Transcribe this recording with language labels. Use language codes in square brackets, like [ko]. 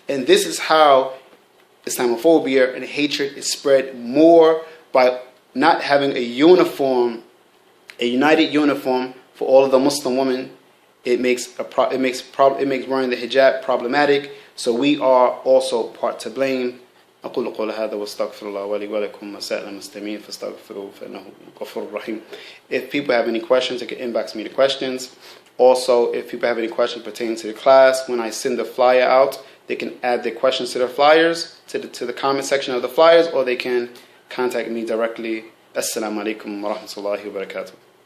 [en] And this is how Islamophobia and hatred is spread more, by not having a united uniform for all of the Muslim women. It makes wearing the hijab problematic. So we are also part to blame. [ar] أقول قول هذا واستغفر الله ولي ولكم وسائر المسلمين فاستغفروه فإنه غفور رحيم. [en] If people have any questions, they can inbox me the questions. Also, if people have any questions pertaining to the class, when I send the flyer out, they can add their questions to the flyers, to the comment section of the flyers, or they can contact me directly. Assalamu alaikum wa rahmatullahi wa barakatuh.